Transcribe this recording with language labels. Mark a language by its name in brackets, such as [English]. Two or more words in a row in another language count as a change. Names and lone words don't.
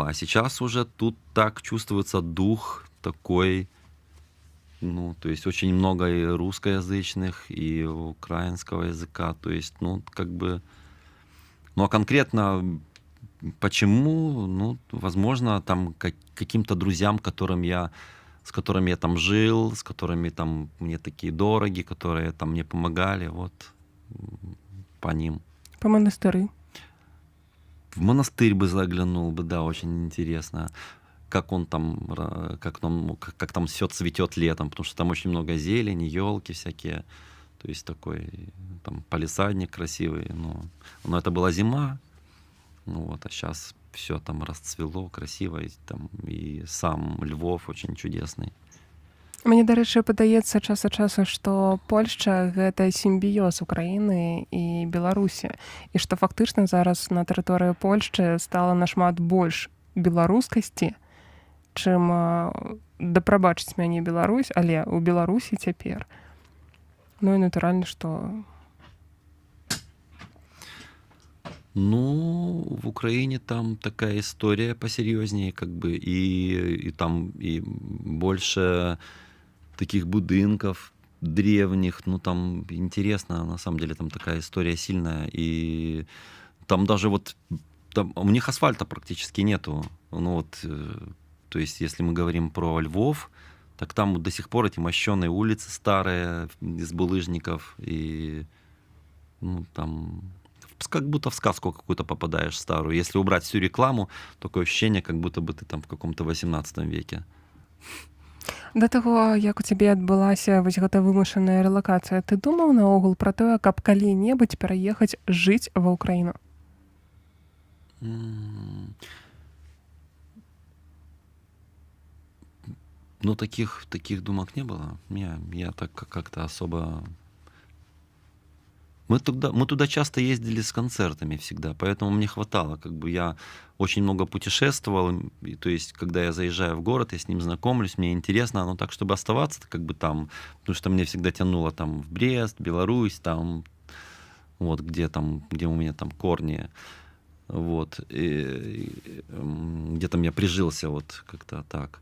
[Russian] А сейчас уже тут так чувствуется дух такой, ну, то есть, очень много и русскоязычных, и украинского языка, то есть, ну, как бы, ну, а конкретно почему, ну, возможно, там, каким-то друзьям, с которыми я там жил, с которыми там мне такие дороги, которые там мне помогали, вот по ним. [Belarusian] Па манастыры. [Russian] В монастырь бы заглянул бы, да, очень интересно, как он там, как там все цветет летом, потому что там очень много зелени, елки всякие, то есть такой там палисадник красивый, но это была зима, ну вот, а сейчас все там расцвело красиво, и сам Львов очень чудесный. [Belarusian] Мне, дарэчы, падаецца час ад часу, што Польшча — гэта сімбіёз Украіны і Беларусі, і што фактычна зараз на тэрыторыі Польшчы стала нашмат больш беларускасці, чым, да прабачыць мяне, Беларусь, але ў Беларусі цяпер. [Russian] Ну і натуральна, што... Ну, в Украине там такая история посерьезнее, как бы, и там и больше таких будинков древних, ну, там интересно, на самом деле, там такая история сильная, и там даже вот, там, у них асфальта практически нету, ну, вот, то есть, если мы говорим про Львов, так там вот до сих пор эти мощеные улицы старые, из булыжников, и, ну, там... Как будто в сказку какую-то попадаешь старую. Если убрать всю рекламу, такое ощущение, как будто бы ты там в каком-то 18 веке. Да таго, як у цябе адбылася вось гэта вымушаная рэлакацыя, ты думаў наогул пра тое, каб калі-небудзь пераехаць жыць ва Ўкраіну? [Ukrainian] Ну, таких думок не было. [Russian] Я так как-то особо... Мы туда часто ездили с концертами всегда, поэтому мне хватало. Как бы я очень много путешествовал, и, то есть, когда я заезжаю в город, я с ним знакомлюсь, мне интересно, но так, чтобы оставаться как бы там, потому что мне всегда тянуло там в Брест, Беларусь, там, вот, где у меня там корни, вот, и где там я прижился, вот, как-то так.